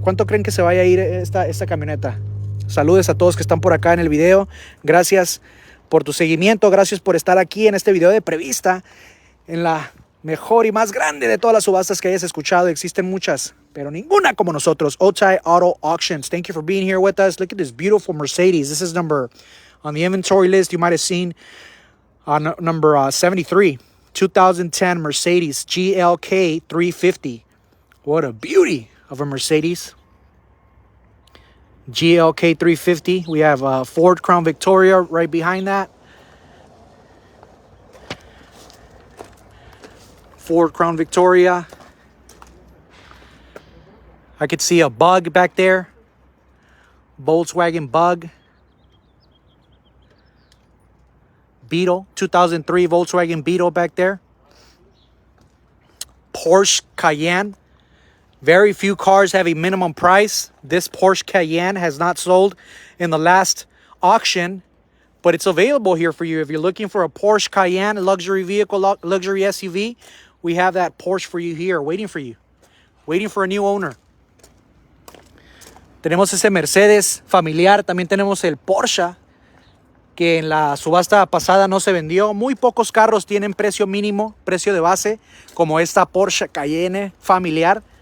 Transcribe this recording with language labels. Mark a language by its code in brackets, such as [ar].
[es] ¿Cuánto creen que se vaya a ir esta camioneta? Saludos a todos que están por acá en el video. Gracias por tu seguimiento. Gracias por estar aquí en este video de prevista. En la mejor y más grande de todas las subastas que hayas escuchado. Existen muchas, pero ninguna como nosotros. Otay Auto Auctions. [en] Thank you for being here with us. Look at this beautiful Mercedes. This is number on the inventory list. You might have seen number 73. 2010 Mercedes GLK 350. What a beauty of a Mercedes. GLK 350. We have a Ford Crown Victoria right behind that. Ford Crown Victoria. I could see a Bug back there. Volkswagen Bug. Beetle, 2003 Volkswagen Beetle back there. Porsche Cayenne. Very few cars have a minimum price. This Porsche Cayenne has not sold in the last auction, but it's available here for you. If you're looking for a Porsche Cayenne luxury vehicle, luxury SUV, we have that Porsche for you here, waiting for you. Waiting for a new owner. [es] Tenemos ese Mercedes familiar. También tenemos el Porsche, que en la subasta pasada no se vendió. Muy pocos carros tienen precio mínimo, precio de base, como esta Porsche Cayenne familiar.